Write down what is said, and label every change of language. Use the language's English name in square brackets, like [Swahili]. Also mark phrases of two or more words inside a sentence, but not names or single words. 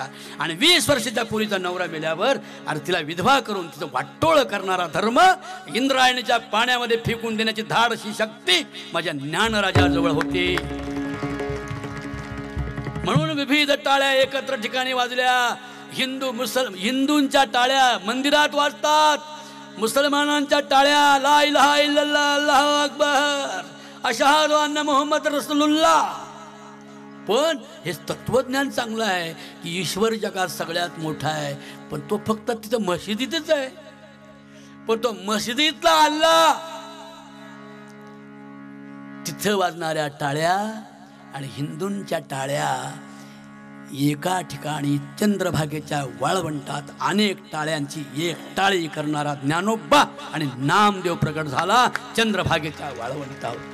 [Marathi] आणि 20 वर्षाच्या पुरीचा नवरा मेल्यावर अरे तिला विधवा करून तिचं वाटोळ करणारा धर्म इंद्रायणीच्या पाण्यामध्ये फेकून देण्याची धाडशी शक्ती माझ्या ज्ञानराजाजवळ होती. म्हणून विविध टाळ्या एकत्र ठिकाणी वाजल्या. हिंदूंच्या टाळ्या मंदिरात वाजतात, मुसलमानांच्या टाळ्या [Arabic] لا إله إلا الله الله أكبر أشهد أن محمد رسول الله. [Marathi] पण हे तत्वज्ञान चांगलं आहे की ईश्वर जगात सगळ्यात मोठा आहे, पण तो फक्त तिथं मशिदीतच आहे. पण तो मशिदीतला अल्लाह, तिथं वाजणाऱ्या टाळ्या आणि हिंदूंच्या टाळ्या एका ठिकाणी चंद्रभागेच्या वाळवंटात अनेक टाळ्यांची एक टाळी करणारा ज्ञानोबा आणि नामदेव प्रकट झाला चंद्रभागेच्या वाळवंटावर.